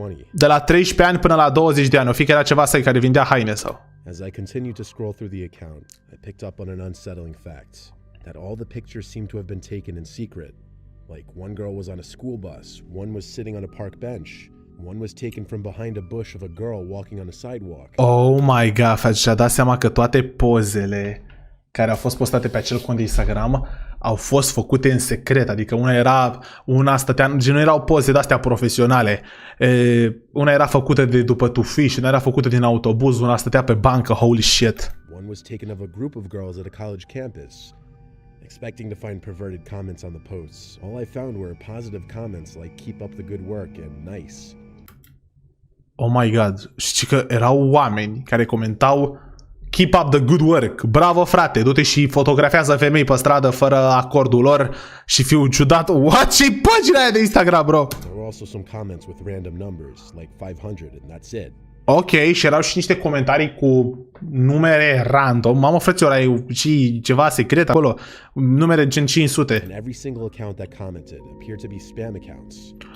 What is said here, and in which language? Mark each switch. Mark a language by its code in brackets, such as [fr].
[ro] De la 13 ani până la 20 de ani. O fi că era ceva să care vindea haine sau. [en] As I continued to scroll through the account, I picked up on an unsettling fact that all the pictures seemed to have been taken in secret. Like one girl was on a school bus, one was sitting on a park bench, one was taken from behind a bush of a girl walking on a sidewalk. Oh my god, [ro] frate, și-a dat seama că toate pozele care au fost postate pe acel cont de Instagram au fost făcute în secret, adică una stătea, nu erau poze de-astea profesionale, una era făcută de după tufiș, una era făcută din autobuz, una stătea pe bancă, [en] holy shit. One was taken of a group of girls at a college campus. Expecting to find perverted comments on the posts, all I found were positive comments like keep up the good work and nice. Oh my god, [ro] știi că erau oameni care comentau [en] keep up the good work, [ro] bravo frate, du-te și fotografiază femei pe stradă fără acordul lor și fiu ciudat. What? Ce-i pagina aia de Instagram, bro? [en] There were also some comments with random numbers, like 500, and that's it. [ro] Ok, și erau și niște comentarii cu numere random. Mamă, frăților, ai și ceva secret acolo. Numere gen 500. [en] And every single account that commented appeared to be spam accounts.